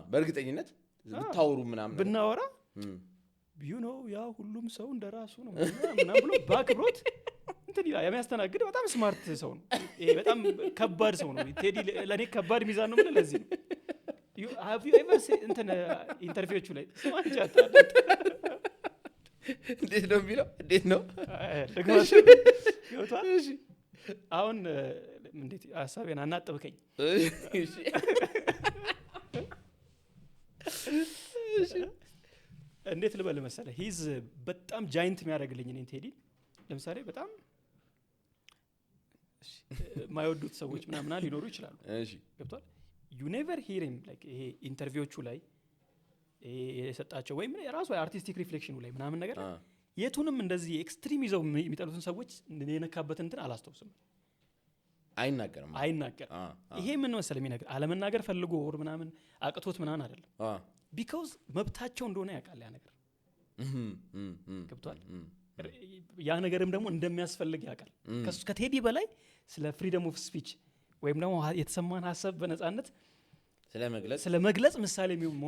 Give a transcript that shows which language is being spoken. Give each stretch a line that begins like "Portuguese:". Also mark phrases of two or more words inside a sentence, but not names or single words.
Amharic: በእርግጠኝነት ብታወሩ ምናምን ብናወራ
English: you know
Amharic: ያ ሁሉም ሰው እንደራሱ ነው ምናምን ብሎ ባክብሮት እንትን ይላል የሚያስተናግድ በጣም ስማርት ሰው ነው ይሄ በጣም ከባድ ሰው ነው ቴዲ ለኔ ከባድ ሚዛን ነው ምን ለዚህ ነው
English: have you ever seen
Amharic: እንትን ኢንተርቪዎቹ ላይ ስማንቻታ እንዴት ነው የሚለው እንዴት ነው ደግሞሽ ይወጣ አሁን እንዴት ሐሳቤን አናጥብከኝ እሺ እንዴት ልበል መሰለህ ሂዝ በጣም ጃይንት የሚያደርግልኝ እኔ ቴዲ ለምሳሌ በጣም ማይወዱት ሰዎች ምናምን ሊኖሩ ይችላሉ እሺ ገብቷል
English: you never hear him like
Amharic: ይሄ ኢንተርቪዎቹ ላይ የሰጣቸው ወይም የራሱ አርቲስቲክ ሪፍሌክሽኑ ላይ ምናምን ነገር የቱንም እንደዚህ ኤክስትሪም ይዘው የሚጠሉትን ሰዎች የነካበት እንትን አላስተውስም አይናገርም ይሄ ምን መሰለህ የሚነገር አለመናገር ፈልጎ ወር ምናምን አቅቶት ምናምን አይደለም because መብታቸው እንደሆነ ያውቃል ያ ነገር ገብቷል ያ ነገርም ደግሞ እንደሚያስፈልግ ያውቃል ከቴዲ በላይ ስለ
English: freedom of speech
Amharic: ወይም ደግሞ የተሰማን ሐሳብ በነጻነት ስለመግለጽ ምሳሌ የሚሆን